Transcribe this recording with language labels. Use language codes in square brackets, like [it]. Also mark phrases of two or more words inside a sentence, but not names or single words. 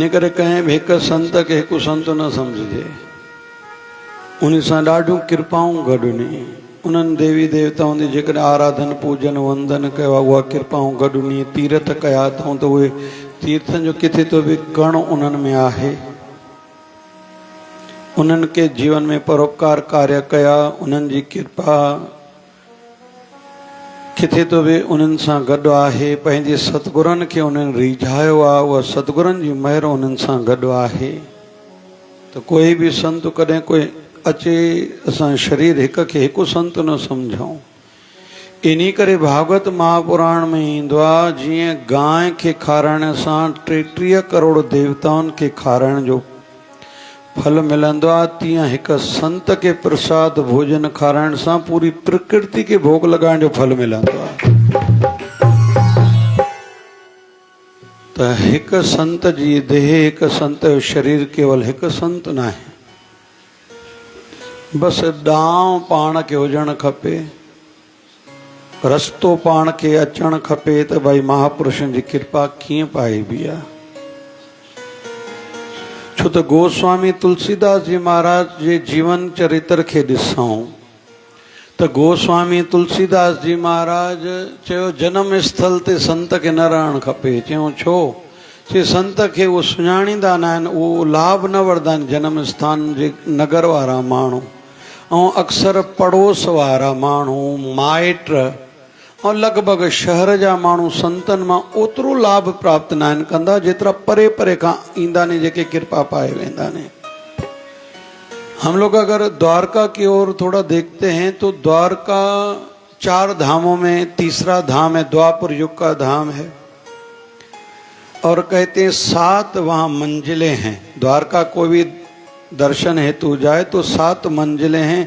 [sd] इन करे कंहिं बि हिक संत खे हिकु संत न सम्झिजे, उन सां ॾाढियूं कृपाऊं गॾु ने। उन्हनि देवी देवताउनि जी जेकॾहिं आराधन पूजन वंदन कयो आहे, उहा कृपाऊं गॾु ने। तीर्थ कया अथऊं त उहे तीर्थनि जो किथे तो बि कण उन्हनि में आहे। उन्हनि के जीवन में परोपकार कार्य कया, उन्हनि जी कृपा किथे तो बि उन्हनि सां गॾु आहे। पंहिंजे सतगुरनि खे उन्हनि रिझायो आहे, उहा सतगुरनि जी महिर उन्हनि सां गॾु आहे। त कोई बि संत कॾहिं कोई अचे, असां शरीर हिक खे हिकु संत न सम्झूं। इन्ही करे भागवत महापुराण में ईंदो आहे, जीअं गांइ खे खाराइण सां 33 करोड़ देवताउनि खे खाराइण जो फल मिलंदो आहे, तीअं हिक संत के प्रसाद भोजन खाराइण सां पूरी प्रकृति के भोग लॻाइण जो फल मिलंदो आहे। त हिक संत जी देह, हिक संत जो शरीर केवल हिक संत न आहे। बस ॾांव पाण खे हुजणु खपे, रस्तो पाण खे अचणु खपे त भाई महापुरुषनि जी कृपा कीअं पाइबी आहे। छो त गोस्वामी तुलसीदास जी महाराज जे जीवन चरित्र खे ॾिसूं त गोस्वामी तुलसीदास जी महाराज चयो जन्म स्थल ते संत खे न रहणु खपे। चयूं छो? चए संत खे उहो सुञाणींदा न आहिनि, उहो लाभ न वठंदा आहिनि जन्म स्थान जे नगर वारा माण्हू, ऐं अक्सर पड़ोस वारा माण्हू, माइट ऐं लॻभॻि शहर जा माण्हू संतनि मां ओतिरो लाभ प्राप्त न आहिनि कंदा, जेतिरा परे परे खां ईंदा ने, जेके कृपा पाए वेंदा ने। [hi] हम लोग अगर द्वारका की ओर थोड़ा देखते हैं तो द्वारका 4 धामों में तीसरा धाम है, द्वापर युग का धाम है, और कहते हैं 7 वहाँ मंजिलें हैं। द्वारका कोई भी दर्शन हेतु जाए तो 7 मंजिलें हैं।